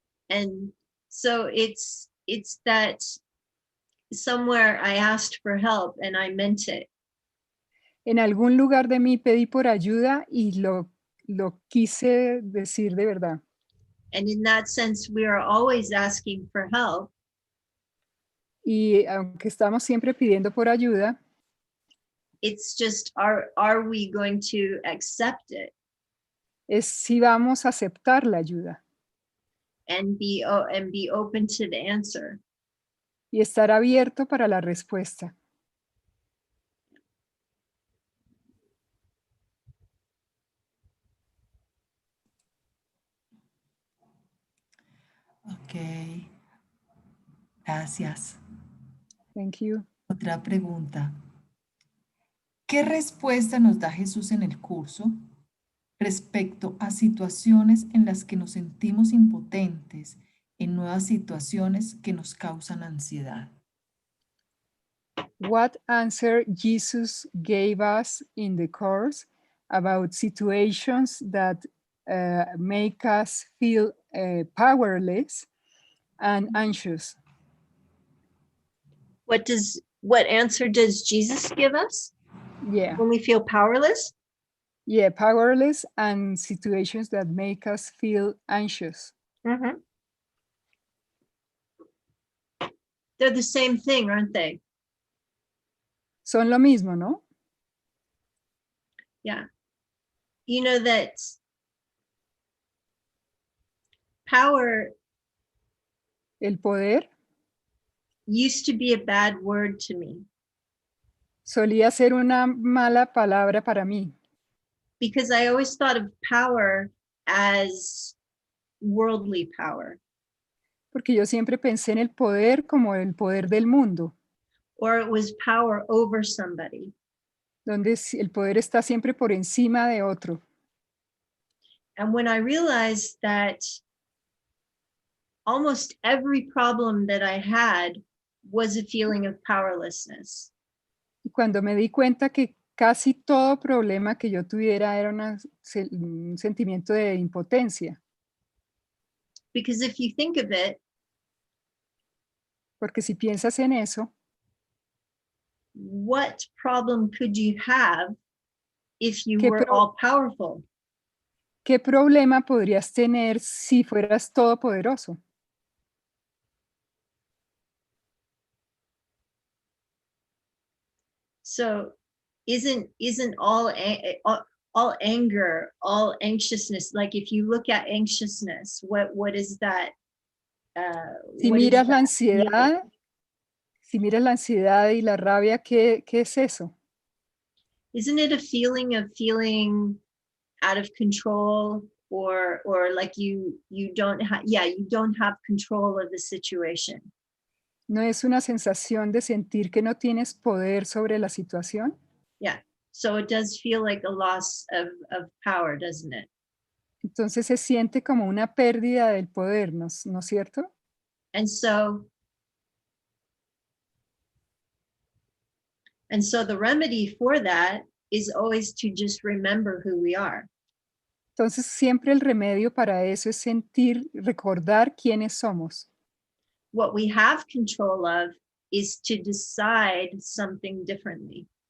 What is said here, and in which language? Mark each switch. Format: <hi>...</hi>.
<en>And so it's that somewhere I asked for help and I meant it.</en> <es>En algún lugar de mí pedí por ayuda y lo quise decir de verdad.</es> <en>And in that sense, we are always asking for help.</en> <es>Y aunque estamos siempre pidiendo por ayuda,</es> <en>It's just, are we going to accept it</en> <es>es si vamos a aceptar la ayuda</es> <en>and be open to the answer?</en> <es>y estar abierto para la respuesta. Ok, gracias.</es> <en>Thank you.</en> <es>Otra pregunta. ¿Qué respuesta nos da Jesús en el curso respecto a situaciones en las que nos sentimos impotentes, en nuevas situaciones que nos causan ansiedad?</es> <en>What answer Jesus gave us in the course about situations that make us feel powerless and anxious? What answer does Jesus give us Yeah, when we feel powerless? yeah, powerless and situations that make us feel anxious. Mm-hmm. They're the same thing, aren't they?</en> <es>Son lo mismo, ¿no?</es> <en>Yeah. You know that power</en> <es>El poder</es> <en>used to be a bad word to me</en> <es>solía ser una mala palabra para mí,</es> <en>because I always thought of power as worldly power,</en> <es>porque yo siempre pensé en el poder como el poder del mundo,</es> <en>or it was power over somebody.</en> <es>donde el poder está siempre por encima de otro.</es> <en>And when I realized that almost every problem that I had was a feeling of powerlessness.</en> <es>Y cuando me di cuenta que casi todo problema que yo tuviera era un sentimiento de impotencia,</es> <en>Because if you think of it,</en> <es>porque si piensas en eso,</es> <en>what problem could you have if you</en> <es>¿qué,</es> <en>were all powerful?</en> <es>qué problema podrías tener si fueras todopoderoso?</es> <en>So isn't all anger, all anxiousness, like if you look at anxiousness, what is that?</en> <es>Si</es> <en>What is</en> <es>miras la</es> <en>that?</en> <es>ansiedad, si miras la ansiedad y la rabia, ¿qué es eso?</es> <en>Isn't it a feeling of feeling out of control, or like you don't have, you don't have control of the situation?</en> <es>¿No es una sensación de sentir que no tienes poder sobre la situación?</es> <en>Yeah. So it does feel like a loss of power, doesn't it?</en> <es>Entonces se siente como una pérdida del poder, ¿no es cierto?</es> <en>And so the remedy for that is always to just remember who we are.</en> <es>Entonces siempre el remedio para eso es recordar quiénes somos.</es> <en>What we have control of is to decide something differently.</en>